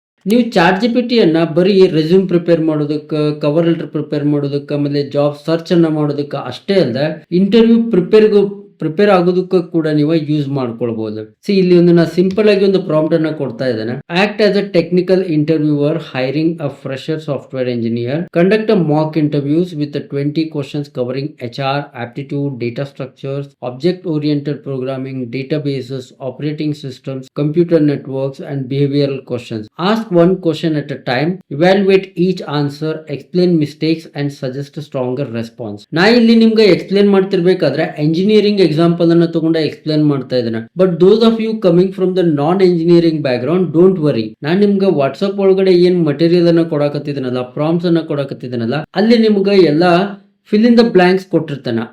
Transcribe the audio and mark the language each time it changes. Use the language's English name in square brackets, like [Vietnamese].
[Kannada] ನೀವು ಚಾಟ್ ಜಿಪಿಟಿಯನ್ನ ಬರೀ resume prepare ಮಾಡೋದಕ್ಕೆ, ಕವರ್ ಲೆಟರ್ ಪ್ರಿಪೇರ್ ಮಾಡೋದಕ್ಕೆ, ಆಮೇಲೆ ಜಾಬ್ ಸರ್ಚ್ ಅನ್ನ ಮಾಡೋದಕ್ಕೆ ಅಷ್ಟೇ ಅಲ್ಲ, ಇಂಟರ್ವ್ಯೂ ಪ್ರಿಪೇರ್ ಆಗೋದಕ್ಕೂ ಕೂಡ ನೀವು ಯೂಸ್ ಮಾಡ್ಕೊಳ್ಬಹುದು. ಸಿ ಇಲ್ಲಿ ಒಂದು ನಾ ಸಿಂಪಲ್ ಆಗಿ ಒಂದು ಪ್ರಾಂಪ್ಟ್ ಅನ್ನ ಕೊಡ್ತಾ ಇದ್ದೇನೆ. [English] Act as a technical interviewer hiring a fresher software engineer. Conduct a mock interviews with 20 questions covering HR, aptitude, data structures, object oriented programming, databases, operating systems, computer networks and behavioral questions. Ask one question at a time. Evaluate each answer, explain mistakes and suggest a stronger response. [Kannada] ನಾ ಇಲ್ಲಿ ನಿಮ್ಗೆ explain ಮಾಡ್ತಿರ್ಬೇಕಾದ್ರೆ engineering example ಅನ್ನ ತಗೊಂಡ explain ಮಾಡ್ತಾ ಇದ್ದೇನೆ. [English] But those of you coming from the non engineering background, don't worry. [Kannada] ನಾನ್ ನಿಮ್ಗೆ WhatsApp ಒಳಗಡೆ ಏನ್ ಮಟೀರಿಯಲ್ ಅನ್ನ ಕೊಡಕತ್ತಿದನಲ್ಲ, ಪ್ರಾಂಪ್ಟ್ಸ್ ಅನ್ನ ಕೊಡಕತ್ತಿದನಲ್ಲ, ಅಲ್ಲಿ ನಿಮ್ಗೆ ಎಲ್ಲಾ ಫಿಲ್ ಇನ್ ದ ಬ್ಲಾಂಕ್ಸ್ ಕೊಟ್ಟಿರ್ತಾನೆ.